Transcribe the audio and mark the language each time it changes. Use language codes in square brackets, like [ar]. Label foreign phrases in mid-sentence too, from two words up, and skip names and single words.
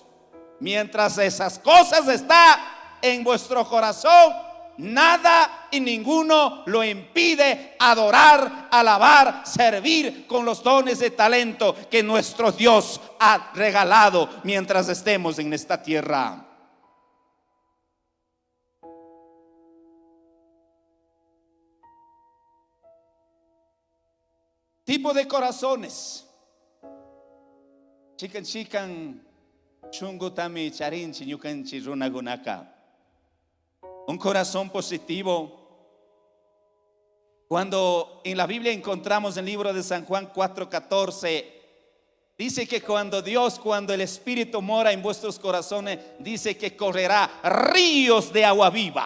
[es] Mientras esas cosas están en vuestro corazón, nada y ninguno lo impide adorar, alabar, servir con los dones de talento que nuestro Dios ha regalado mientras estemos en esta tierra. Tipo de corazones. [qu] Chican chungutami charinchi ñukanchi runagunaka. [es] Un corazón positivo. Cuando en la Biblia encontramos en el libro de San Juan 4:14, dice que cuando el Espíritu mora en vuestros corazones, dice que correrá ríos de agua viva.